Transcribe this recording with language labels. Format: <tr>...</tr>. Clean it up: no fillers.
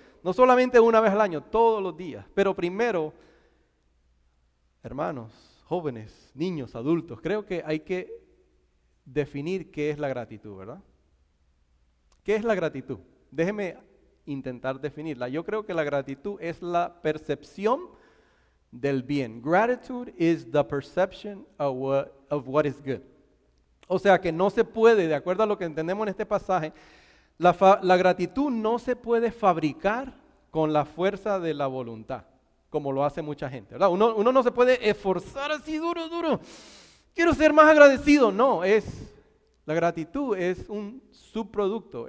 <es>No solamente una vez al año, todos los días. Pero primero, hermanos, jóvenes, niños, adultos, creo que hay que definir qué es la gratitud, ¿verdad? ¿Qué es la gratitud? Déjeme intentar definirla. Yo creo que la gratitud es la percepción del bien.</es> <en>Gratitude is the perception of what is good.</en> <es>O sea que no se puede, de acuerdo a lo que entendemos en este pasaje, la gratitud no se puede fabricar con la fuerza de la voluntad, como lo hace mucha gente, ¿verdad? Uno no se puede esforzar así duro. Quiero ser más agradecido. No, la gratitud es un subproducto.</es>